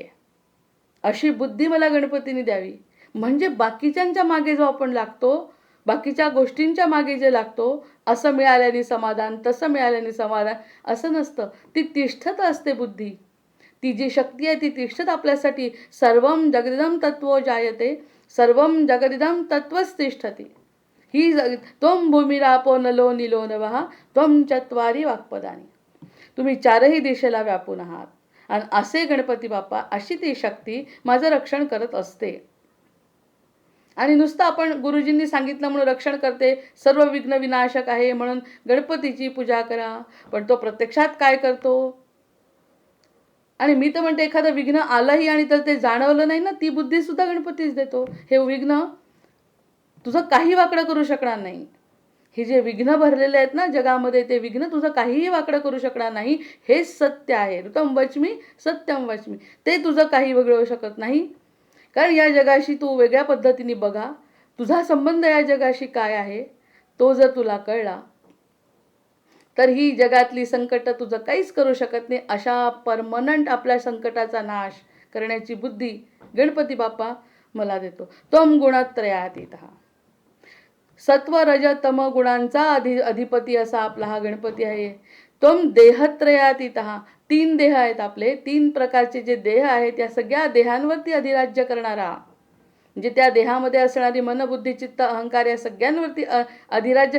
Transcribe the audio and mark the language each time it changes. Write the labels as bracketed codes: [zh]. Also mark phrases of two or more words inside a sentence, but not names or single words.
[mr] अशी बुद्धी मला गणपतीने द्यावी. म्हणजे बाकीच्यांच्या मागे जो आपण लागतो, बाकीच्या गोष्टींच्या मागे जे लागतो, असं मिळाल्याने समाधान, तसं मिळाल्याने समाधान, असं नसतं. ती तिष्ठत असते बुद्धी. ती जी शक्ती आहे ती तिष्ठत आपल्यासाठी. [sa] सर्वम जगदिदम तत्त्वो जायते, सर्वम जगदिदम तत्त्वस्तिष्ठती. ही त्वम भूमिरापो नलो निलो नभः, त्वम चत्वारी वाक्पदानी. [mr] तुम्ही चारही दिशेला व्यापून आहात. आणि असे गणपती बाप्पा, अशी ती शक्ती माझं रक्षण करत असते. आणि नुसतं आपण गुरुजींनी सांगितलं म्हणून रक्षण करते, सर्व विघ्न विनाशक आहे म्हणून गणपतीची पूजा करा, पण तो प्रत्यक्षात काय करतो? आणि मी तर म्हणते एखादं विघ्न आलंही आणि तर ते जाणवलं नाही ना, ती बुद्धी सुद्धा गणपतीच देतो. हे विघ्न तुझं काही वाकडं करू शकणार नाही. हे जे विघ्न भरलेले आहेत ना जगामध्ये, ते विघ्न तुझं काहीही वाकडं करू शकणार नाही. हेच सत्य आहे. [sa] ऋतम वच्मी सत्यम वच्मी, [mr] ते तुझं काही वगळू शकत नाही. कारण या जगाशी तू वेगळ्या पद्धतीने बघा. तुझा संबंध या जगाशी काय आहे तो जर तुला कळला तर ही जगातली संकट तुझं काहीच करू शकत नाही. अशा परमनंट आपल्या संकटाचा नाश करण्याची बुद्धी गणपती बाप्पा मला देतो. [sa] त्वम गुणत्रयातीतः, [mr] सत्व रज तम गुणांचा अधिपती असा आपला हा गणपती आहे. [sa] त्वम देहत्रयातीतः, [mr] 3 देह आहेत आपले. 3 प्रकारचे जे देह आहेत या सगळ्या देहांवरती अधिराज्य करणारा, म्हणजे त्या देहामध्ये असणारी मन बुद्धी चित्त अहंकार या सगळ्यांवरती अधिराज्य.